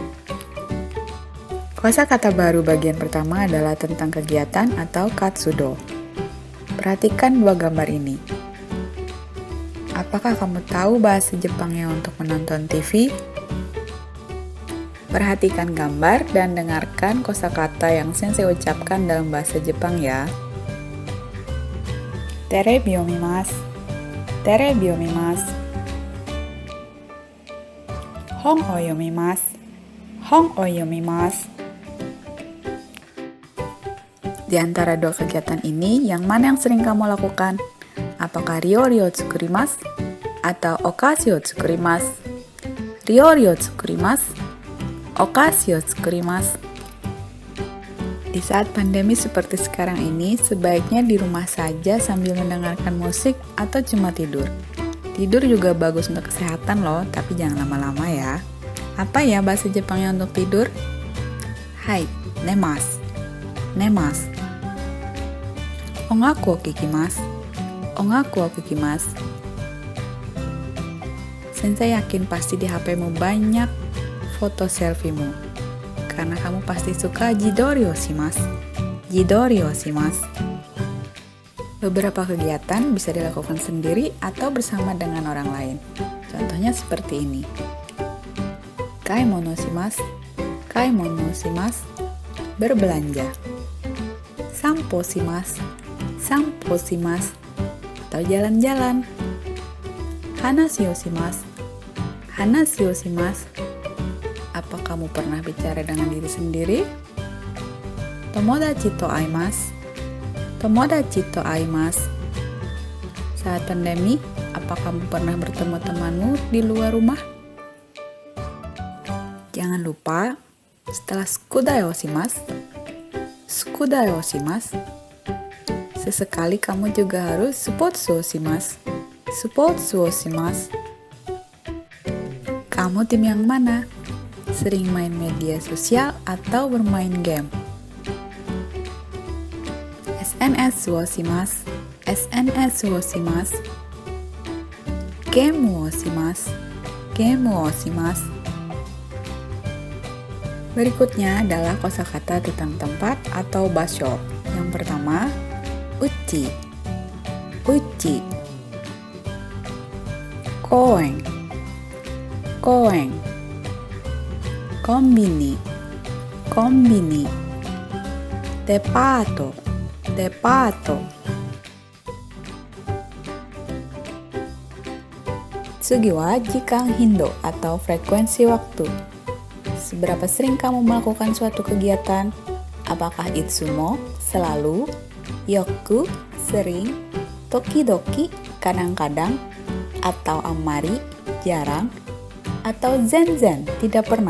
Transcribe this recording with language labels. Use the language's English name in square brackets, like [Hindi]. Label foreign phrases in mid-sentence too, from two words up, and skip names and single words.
[Indonesian] Kosakata baru bagian pertama adalah tentang kegiatan atau katsudo. Perhatikan dua gambar ini. Apakah kamu tahu bahasa Jepangnya untuk menonton TV? Perhatikan gambar dan dengarkan kosakata yang sensei ucapkan dalam bahasa Jepang ya. [Japanese] テレビを見ます. テレビを見ます。本を読みます. 本を読みます. [Indonesian] Di antara dua kegiatan ini, yang mana yang sering kamu lakukan? [Japanese] Apakah 料理を作ります atau お菓子を作ります? 料理を作ります、お菓子を作ります. [Indonesian] Di saat pandemi seperti sekarang ini, sebaiknya di rumah saja sambil mendengarkan musik atau cuma tidur. Tidur juga bagus untuk kesehatan loh, tapi jangan lama-lama ya. Apa ya bahasa Jepangnya untuk tidur? [Japanese] Hai, 寝ます。寝ます. 音楽を聞きます. 音楽を聞きます. [Indonesian] Sensei yakin pasti di HP-mu banyak foto selfie-mu. Karena kamu pasti suka [Japanese] 自撮りをします. 自撮りをします. [Indonesian] Beberapa kegiatan bisa dilakukan sendiri atau bersama dengan orang lain. Contohnya seperti ini. [Japanese] 買い物します。買い物します. Berbelanja. 散歩します. 散歩します. [Indonesian] Atau jalan-jalan. [Japanese] 話をします。話をします. [Indonesian] Apa kamu pernah bicara dengan diri sendiri? [Japanese] 友達と会います. 友達と会います. [Indonesian] Saat pandemi, apa kamu pernah bertemu temanmu di luar rumah? Jangan lupa, setelah [Japanese] 宿題をします、宿題をします, [Indonesian] sesekali kamu juga harus [Japanese] スポーツをします. スポーツをします. [Indonesian] Kamu tim yang mana? Sering main media sosial atau bermain game? [Japanese] SNSをします. SNSをします。ゲームをします. ゲームをします. [Indonesian] Berikutnya adalah kosakata tentang tempat atau basho. Yang pertama, [Japanese] うち。うち. 公園。公園. コンビニ。コンビニ. デパート。デパート. 次は時間頻度 [Indonesian] atau frekuensi waktu. Seberapa sering kamu melakukan suatu kegiatan? Apakah itsumo, selalu, yoku, sering, tokidoki, kadang-kadang, atau amari, jarang, atau zenzen, tidak pernah?